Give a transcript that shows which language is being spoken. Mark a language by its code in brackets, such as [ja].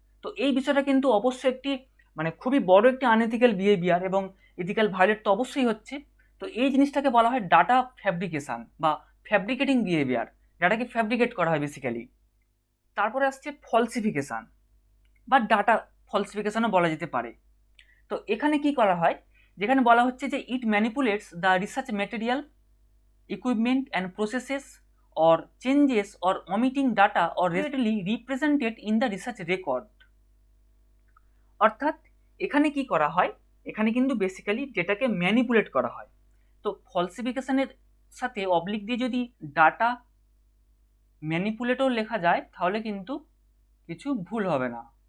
[bn] তো এই বিষয়টা কিন্তু অবশ্যই একটি মানে খুবই বড় একটি আনএথিক্যাল বিহেভিয়ার এবং এথিক্যাল ভায়োলেট তো অবশ্যই হচ্ছে। তো এই জিনিসটাকে বলা হয় ডাটা ফ্যাব্রিকেশন বা ফ্যাব্রিকেটিং বিহেভিয়ার, ডাটাকে ফ্যাব্রিকেট করা হয় বেসিক্যালি। তারপরে আসছে ফলসিফিকেশান বা ডাটা ফলসিফিকেশানও বলা যেতে পারে। তো এখানে কি করা হয়, যেখানে বলা হচ্ছে যে [en] It manipulates the research material, equipment and processes or changes or omitting data or readily represented in the research record। [bn] অর্থাৎ এখানে কি করা হয়, এখানে কিন্তু বেসিক্যালি ডেটাকে ম্যানিপুলেট করা হয়। তো ফলসিফিকেশনের সাথে অবলিক দিয়ে যদি ডাটা ম্যানিপুলেটও লেখা যায় তাহলে কিন্তু কিছু ভুল হবে না।